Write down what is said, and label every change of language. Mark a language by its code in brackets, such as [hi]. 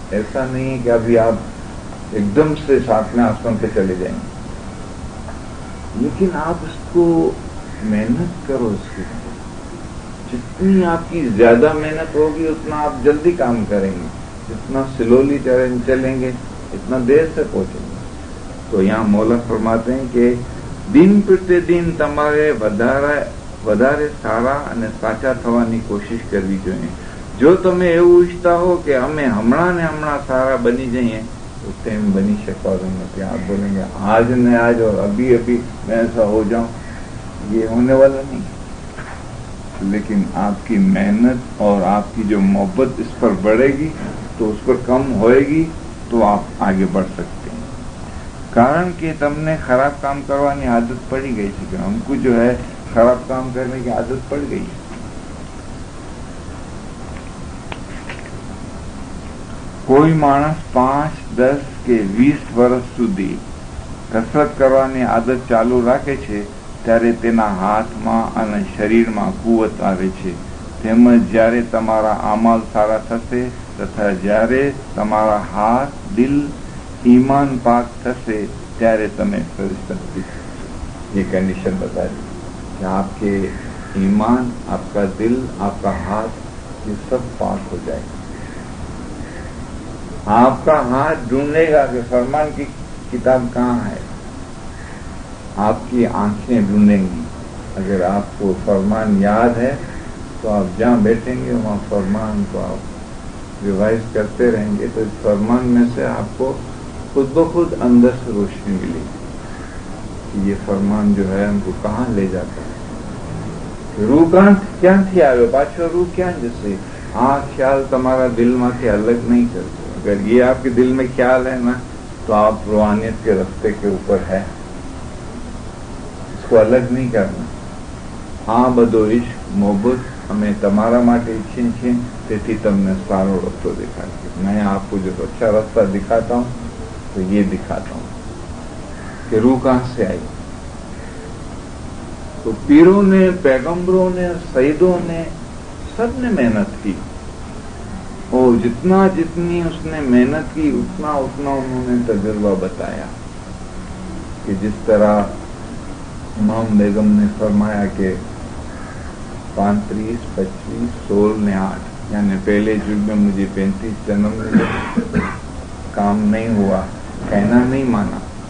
[hi] ऐसा नहीं है कि अभी आप एकदम से सातवें आसमान पे चले जाएंगे, लेकिन आप इसको मेहनत करो. इसकी जितनी आपकी ज्यादा मेहनत होगी उतना आप जल्दी काम करेंगे. जितना स्लोली चलेंगे इतना देर से पहुंचेंगे. तो यहाँ मौला फरमाते हैं कि दिन प्रतिदिन [gu] તમારે વધારે સારા અને સાચા થવાની કોશિશ કરવી જોઈએ. જો તમે એવું ઈચ્છતા હો કે અમે હમણાં ને હમણાં સારા બની જઈએ તો તેમ બની શકવાનું નથી. [hi] आप बोलेंगे आज ने आज और अभी अभी मैं ऐसा हो जाऊं, ये होने वाला नहीं. लेकिन आपकी मेहनत और आपकी जो मोहब्बत इस पर बढ़ेगी तो उस पर कम होएगी तो आप आगे बढ़ सकते हैं. कारण कि तुमने खराब काम करवानी आदत पड़ी गई थी कि हमको जो है खराब काम करने की आदत पड़ गई. [gu] કોઈ માણસ 5, 10 કે 20 વર્ષ સુધી કસરત કરવાની આદત ચાલુ રાખે છે ત્યારે તેના હાથમાં અને શરીરમાં કુવત આવે છે. તેમજ જ્યારે તમારા અમલ સારા થશે તથા જ્યારે તમારા હાથ, દિલ, ઈમાન પાક થશે ત્યારે તમે ફરિશ્તા થશો. [hi] ये कंडीशन बता दी कि आपके ईमान, आपका दिल, आपका हाथ, ये सब पाक हो जाएगा. आपका हाथ ढूंढेगा कि फरमान की किताब कहाँ है. आपकी आंखें ढूंढेंगी. अगर आपको फरमान याद है तो आप जहाँ बैठेंगे वहाँ फरमान को आप रिवाइज करते रहेंगे तो इस फरमान में से आपको खुद ब खुद अंदर से रोशनी मिलेगी कि ये फरमान जो है हमको कहाँ ले जाता है. रूह क्या थी आयो पाछो रूह क्या जैसे [gu] આ ખ્યાલ તમારા દિલમાંથી અલગ નહીં કરજો. [hi] अगर ये आपके दिल में ख्याल है ना तो आप रूहानियत के रास्ते के ऊपर है. इसको अलग नहीं करना. [gu] આ બધો ઇશ્ક મોહબ્બત અમે તમારા માટે ઈચ્છીએ છીએ, તેથી તમને સારો રસ્તો દેખાડશે. [hi] मैं आपको जो अच्छा रास्ता दिखाता हूँ तो ये दिखाता हूँ कि रूह कहाँ से आई. तो पीरों ने, पैगंबरों ने, शहीदों ने, सबने मेहनत की और जितनी उसने मेहनत की उतना उन्होंने तजुर्बा बताया कि जिस तरह इमाम बेगम ने फरमाया कि 35, 25, 16 ने 8, यानी पहले युग में मुझे 35 जन्म मिले, काम नहीं हुआ, कहना नहीं माना.